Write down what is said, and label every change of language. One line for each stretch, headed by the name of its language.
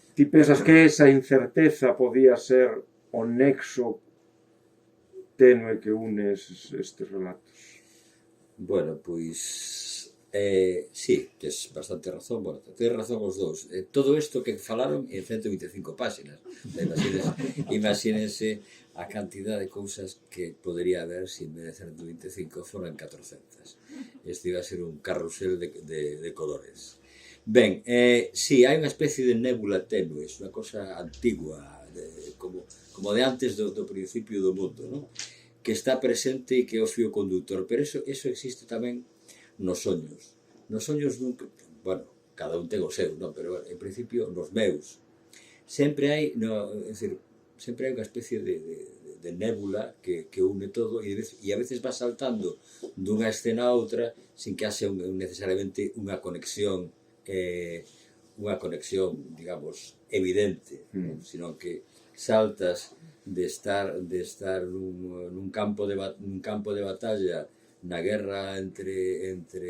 Galician: Ti pensas que esa incerteza podía ser o nexo tenue que une estes relatos? Bueno, pois sí, tes bastante razón. Bueno, tens razón os dous. Todo isto que falaron en 125 páxinas. Imagínense a cantidad de cousas que podería haber se en vez de 125 foran 400.
Spanish: Este iba a ser un carrusel de colores.
Galician: Ben, sí, hai unha especie de nébula tenue, unha cosa antigua, como de antes do principio do mundo, non? Que está presente e que é o fío conductor, pero eso existe tamén nos soños. Nos soños nunca, bueno, cada un ten o seu, non? Pero en principio nos meus sempre hai, sempre hai unha especie de nébula que une todo e a veces va saltando dunha escena a outra sin que haxe necesariamente unha conexión, digamos, evidente, sino que saltas de estar nun campo de batalla na guerra entre